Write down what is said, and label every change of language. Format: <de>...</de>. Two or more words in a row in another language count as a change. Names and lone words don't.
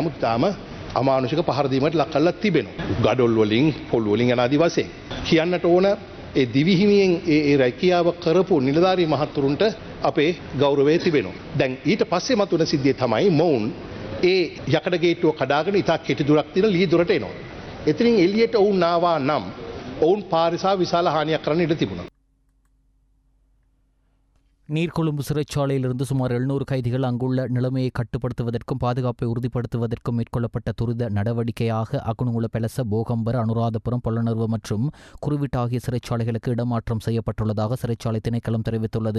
<si>නමුත් තාම අමානුෂික පහර දීමට ලක් කරලා තිබෙනවා. ගඩොල් වලින් පොල් වලින් යන ආදි වශයෙන් කියන්නට ඕන ඒ දිවිහිමියෙන් ඒ රැකියාව කරපු නිලධාරී මහතුරුන්ට අපේ ගෞරවය තිබෙනවා. දැන් ඊට පස්සේ මතුවෙන සිද්ධිය තමයි මොවුන් ඒ යකඩ ගේට්ටුව කඩාගෙන ඉතා කෙටි දුරක් තියෙන ලී දොරට එනවා. එතනින් එළියට ඔවුන් ආවා නම් ඔවුන් පාරිසා විශාල හානියක් කරන්න ඉඩ තිබුණා.</si> <ta>நீர்கொழும்பு சிறைச்சாலையிலிருந்து சுமார் 700 கைதிகள் அங்குள்ள நிலைமையை கட்டுப்படுத்துவதற்கும் பாதுகாப்பை உறுதிப்படுத்துவதற்கும் மேற்கொள்ளப்பட்ட துரித நடவடிக்கையாக அகுணுகுல பெலச, போகம்பர, அனுராதபுரம், பொல்லனர்வு மற்றும் குருவிட் ஆகிய சிறைச்சாலைகளுக்கு இடமாற்றம் செய்யப்பட்டுள்ளதாக சிறைச்சாலை திணைக்களம் தெரிவித்துள்ளது.</ta>